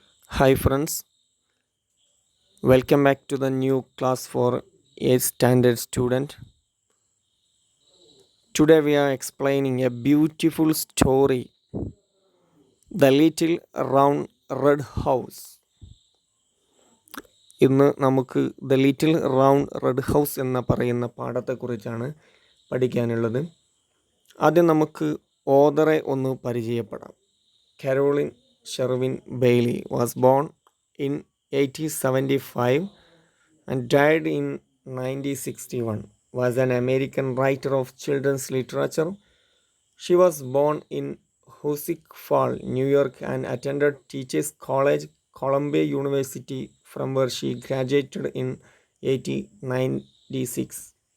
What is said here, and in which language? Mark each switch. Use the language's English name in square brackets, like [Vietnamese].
[English] Hi friends, welcome back to the new class for 8th standard student. Today we are explaining a beautiful story, The Little Round Red House. [Malayalam] ഇന്ന് നമുക്ക് the little round red house എന്ന പറയുന്ന പാഠത്തെക്കുറിച്ചാണ് പഠിക്കാനുള്ളത്. ആദ്യം നമുക്ക് ഓതറെ ഒന്ന് പരിചയപ്പെടാം. [English] Caroline Sherwin Bailey was born in 1875 and died in 1961, was an American writer of children's literature. She was born in Hoosick Falls, New York, and attended Teachers College, Columbia University, from where she graduated in 1896.